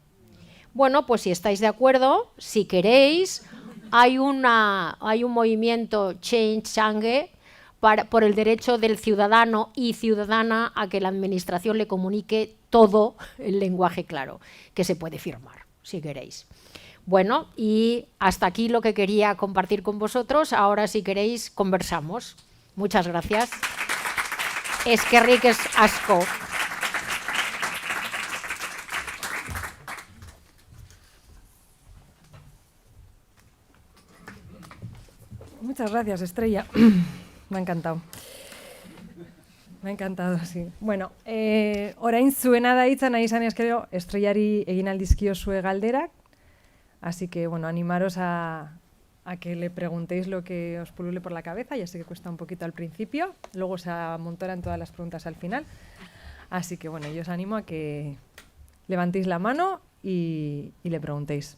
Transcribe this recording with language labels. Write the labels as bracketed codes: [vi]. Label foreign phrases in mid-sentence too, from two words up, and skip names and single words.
[es] Bueno, pues si estáis de acuerdo, si queréis, hay un movimiento Change por el derecho del ciudadano y ciudadana a que la Administración le comunique todo el lenguaje claro, que se puede firmar, si queréis. Bueno, y hasta aquí lo que quería compartir con vosotros. Ahora, si queréis, conversamos. Muchas gracias. [eu] Eskerrik asko. [es] Muchas gracias, Estrella. Me ha encantado. Me ha encantado, sí. [eu] Bueno, orain zuena da hitza nahi izan eskero Estrellari egin aldizkiozue galderak. [es] Así que, bueno, animaros a que le preguntéis lo que os pulule por la cabeza. Ya sé que cuesta un poquito al principio, luego se amontonan todas las preguntas al final. Así que, bueno, yo os animo a que levantéis la mano y le preguntéis.